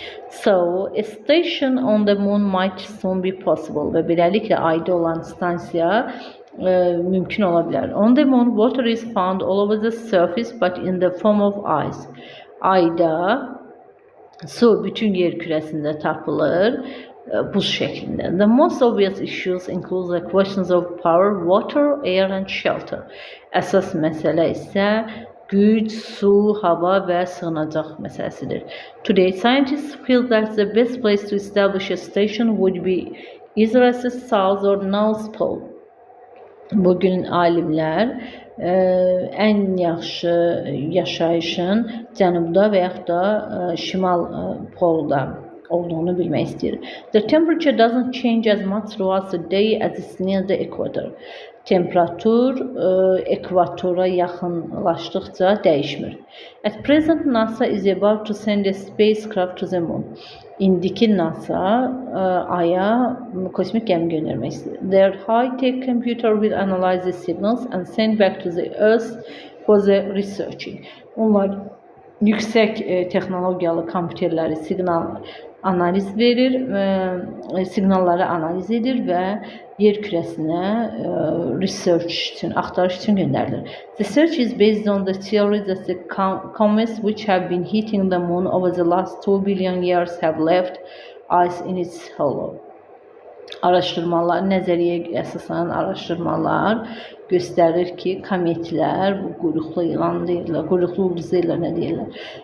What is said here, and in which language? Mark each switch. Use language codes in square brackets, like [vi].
[en] So, a station on the moon might soon be possible. [az] Və beləliklə ayda olan stansiya mümkün ola bilər. [en] On the moon, water is found all over the surface but in the form of ice. [az] Ayda su bütün yer kürəsində tapılır buz şəklində. [en] The most obvious issues include the questions of power, water, air and shelter. [az] Əsas məsələ isə güc, su, hava və sığınacaq məsələsidir. [en] Today, scientists feel that the best place to establish a station would be either at the South or North Pole. [az] Bugün alimlər ən yaxşı yaşayışın cənubda və yaxud da şimal polda olduğunu bilmək istəyir. [en] The temperature doesn't change as much throughout the day as it's near the equator. [az] Temperatur ekvatora yaxınlaşdıqca dəyişmir. [en] At present, NASA is about to send a spacecraft to the moon. [az] İndiki NASA Aya kosmik gəmi göndərmək istəyir. [en] Their high-tech computer will analyze the signals and send back to the Earth for the researching. [az] Onlar yüksək texnologiyalı kompüterləri analiz verir, siqnalları analiz edir və yer kürəsinə research üçün, axtarış üçün göndərilir. [en] The search is based on the theory that the comets which have been hitting the moon over the last 2 billion years have left ice in its hollow. [az] Araşdırmalar, nəzəriyyəyə əsaslanan araşdırmalar göstərir ki, kometlər, bu quyruqlu ilan deyirlər, quyruqlu ulduz deyirlər, nə deyirlər?